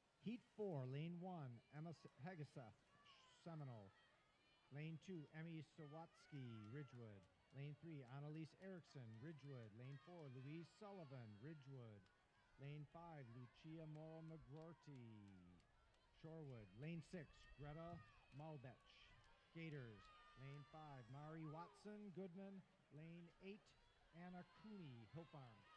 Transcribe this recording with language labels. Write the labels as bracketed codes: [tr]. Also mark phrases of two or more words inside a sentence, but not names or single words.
[en] Heat 4, Lane 1, Emma Hegeseth, Seminole. Lane 2, Emmy Sawatsky, Ridgewood. Lane 3, Annalise Erickson, Ridgewood. Lane 4, Louise Sullivan, Ridgewood. Lane 5, Lucia Morrow McGrorty, Shorewood. Lane 6, Greta Malbech, Gators. Lane 5, Mari Watson, Goodman. Lane 8, Anna Cooney, Hill Farm.